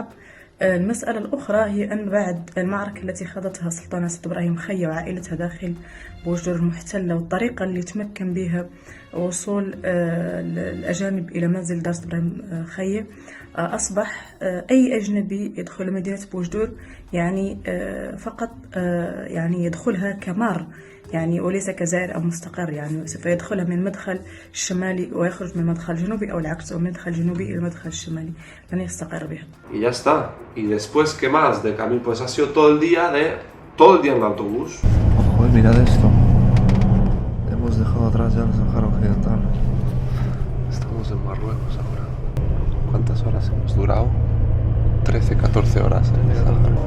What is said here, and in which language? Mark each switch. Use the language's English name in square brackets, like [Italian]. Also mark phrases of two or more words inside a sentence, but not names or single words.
[Arabic] المسألة الأخرى هي أن بعد المعركة التي خاضتها سلطانة سيد إبراهيم خية وعائلتها داخل بوجدور المحتلة والطريقة اللي تمكن بها وصول الأجانب إلى منزل دار سيد إبراهيم خية، أصبح أي أجنبي يدخل مدينة بوجدور يعني فقط يعني يدخلها كمار، يعني وليس كزائر أو مستقر، يعني سوف يدخلها من المدخل الشمالي ويخرج من المدخل الجنوبي أو العكس، أو من المدخل الجنوبي إلى المدخل الشمالي، لن يستقر بها. [Spanish] Y ya está. Y después, ¿qué más? De camino, pues ha sido todo el día en el autobús. Joder, mirad esto. Hemos dejado atrás ya el Sáhara Occidental. Estamos en Marruecos ahora. ¿Cuántas horas hemos durado? 13, 14 horas en el Sáhara.